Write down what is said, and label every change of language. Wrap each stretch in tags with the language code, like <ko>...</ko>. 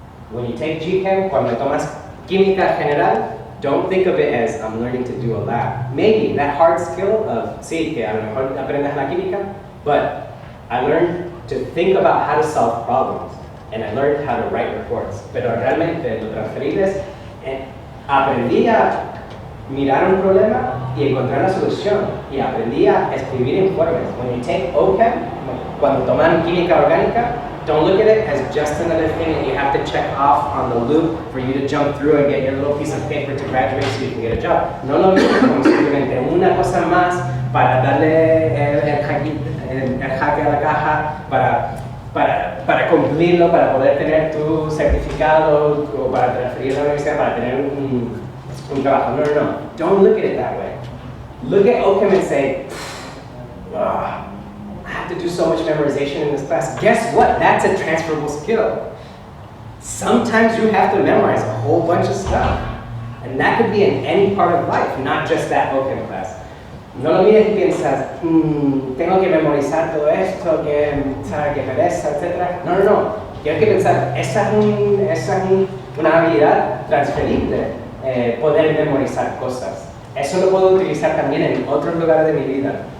<en>When you take GChem,</en> <es>cuando tomas química general,</es> <en>don't think of it as I'm learning to do a lab. Maybe that hard skill of,</en> <es>sí, que a lo mejor aprendes la química,</es> <en>but I learned to think about how to solve problems, and I learned how to write reports.</en> <es>Pero realmente lo transferible es, aprendí a mirar un problema y encontrar la solución, y aprendí a escribir informes.</es> <en>When you take OChem,</en> <es>cuando toman química orgánica,</es> <en>don't look at it as just another thing that you have to check off on the loop for you to jump through and get your little piece of paper to graduate so you can get a job.</en> <es>No lo mismo como simplemente una cosa más para darle el jaque a la caja, para cumplirlo, para poder tener tu certificado o para transferir a la universidad para tener un trabajo.</es> <en>No. Don't look at it that way. Look at OChem and say, I have to do so much memorization in this class. Guess what? That's a transferable skill. Sometimes you have to memorize a whole bunch of stuff. And that could be in any part of life, not just that OChem class.</en> <es>No lo mires y piensas, tengo que memorizar todo esto, que pereza, etc. No. Tienes que pensar, esa es una habilidad transferible, poder memorizar cosas. Eso lo puedo utilizar también en otros lugares de mi vida.</es>